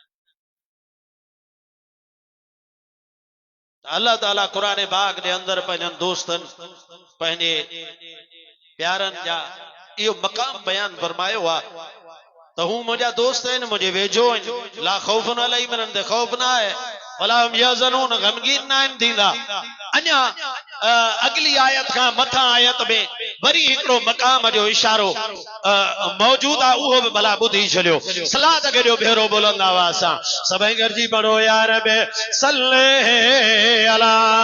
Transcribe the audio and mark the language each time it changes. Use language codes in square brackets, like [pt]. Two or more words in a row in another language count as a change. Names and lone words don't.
[sd] अल्लाह ताला क़ुरान पाक जे अंदर पंहिंजनि दोस्तनि पंहिंजे प्यारनि जा इहो मक़ाम बयान फरमायो आहे त हू मुंहिंजा दोस्त आहिनि, मुंहिंजे वेझो आहिनि। [ar] لا خوف عليهم, [sd] इन्हनि ते ख़ौफ़ न आहे, [ar] ولا هم يحزنون, [sd] गमगीन न आहिनि थींदा। अञा अगली आयत खां मथां आयत में वरी हिकिड़ो मक़ाम जो इशारो मौजूद आहे, उहो बि भला ॿुधी छॾियो। सलात खे जो भेरो बुलंद आवाज़ सां सभई गॾिजी पढ़ो [ar] يا رب صل على.